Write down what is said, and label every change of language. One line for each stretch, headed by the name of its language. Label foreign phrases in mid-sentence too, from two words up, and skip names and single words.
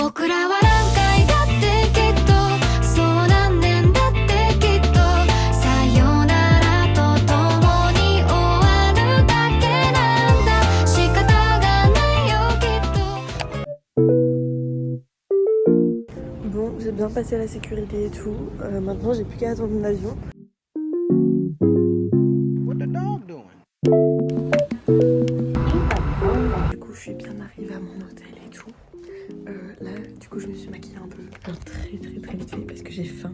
Japanese: 僕らは何回だってきっとそう何年だってきっとさよならと共に終わるだけなんだ仕方がないよきっと。
French: Bon, j'ai bien passé la sécurité et tout. Maintenant, j'ai plus qu'à attendre mon avion. Du coup, je suis bien arrivée à mon hôtel et tout. Là, du coup, je me suis maquillée un peu. Genre très vite fait parce que j'ai faim.